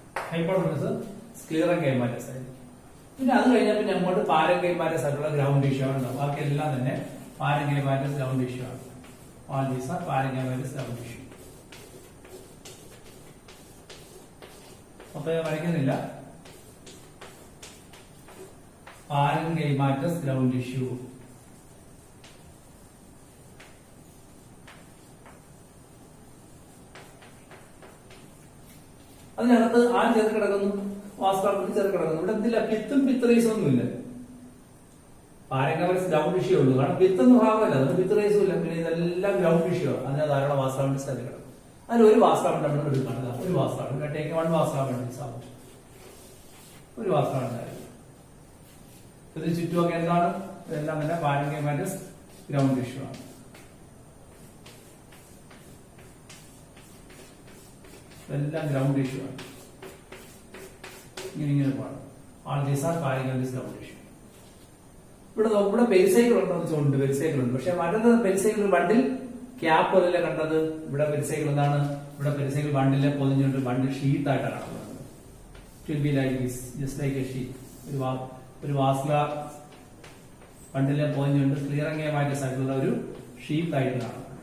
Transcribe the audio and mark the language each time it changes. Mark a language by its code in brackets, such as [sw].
[ml] Hypodermis സ്ക്ലീറൻഗൈമാറ്റസ് ആയിരിക്കും. പിന്നെ അത് കഴിഞ്ഞാൽ പിന്നെ അങ്ങോട്ട് പാരൻഗൈമാറ്റസ് ആയിട്ടുള്ള ഗ്രൗണ്ട് ടിഷ്യൂ ആണ്. ബാക്കിയെല്ലാം തന്നെ പാരൻഗൈമാറ്റസ് ഗ്രൗണ്ട് ടിഷ്യൂ ആണ്. [en] All these are parenchymatous ground tissue. [ml] അപ്പൊ വരയ്ക്കുന്നില്ല. പാരൻഗൈമാറ്റസ് ഗ്രൗണ്ട് ടിഷ്യൂ. അതിനകത്ത് ആര് ചേർത്ത് കിടക്കുന്നു? വാസ്കുലർ ചേർത്ത് കിടക്കുന്നു. ഇവിടെ എന്തില്ല? പിത്തും പിത്രേസും ഒന്നുമില്ല. പാരൻഗൈമാറ്റസ് ഗ്രൗണ്ട് ടിഷ്യൂ ഉള്ളൂ. കാരണം പിത്തൊന്നും ഭാഗമല്ല, അതുകൊണ്ട് പിത്രേസും ഇല്ല. പിന്നെ ഇതെല്ലാം ഗ്രൗണ്ട് ടിഷ്യൂ ആണ്. അതിന് ധാരാളം വാസ്കുലർ ചേർത്ത് കിടക്കും. അതിൽ ഒരു വാസ്കുലർ നമ്മൾ എടുക്കണം. ഒരു വാസ്കുലർ [en] take one [ml] വാസ്കുലർ ഒരു വാസ്കുലർ ഉണ്ടായിരിക്കും. ഇതിന് ചുറ്റുമൊക്കെ എന്താണ്? ഇതെല്ലാം തന്നെ പാരൻഗൈമാറ്റസ് ഗ്രൗണ്ട് ടിഷ്യൂ ആണ്. ഇതെല്ലാം ഗ്രൗണ്ട് ടിഷ്യൂ ആണ്. ഇങ്ങനെ പോകണം. [en] All these are parenchymatous ground tissue. [ml] ഇവിടെ പെരിസൈക്കിൾ ഉണ്ടോ എന്ന് ചോദിച്ചു. പെരിസൈക്കിൾ ഉണ്ട്. പക്ഷെ മറ്റൊരു പെരിസൈക്കിൾ ബണ്ടിൽ ക്യാപ്പ് പോലല്ലേ കണ്ടത്. ഇവിടെ പെരിസൈക്കിൾ എന്താണ്? ഇവിടെ പെരിസൈക്കിൾ ബണ്ടിലെ പൊതിഞ്ഞുകൊണ്ട് ബണ്ടിൽ ഷീറ്റ് ആയിട്ടാണ് കാണുന്നത്. [en] It will be like this, just like a sheet. [ml] ഒരു വാസ്കുലർ ബണ്ടിലെ പൊതിഞ്ഞുകൊണ്ട് ക്ലിയറിംഗുമായിട്ട് സൈഡിലുള്ള ഒരു ഷീറ്റ് ആയിട്ട് കാണുന്നത്.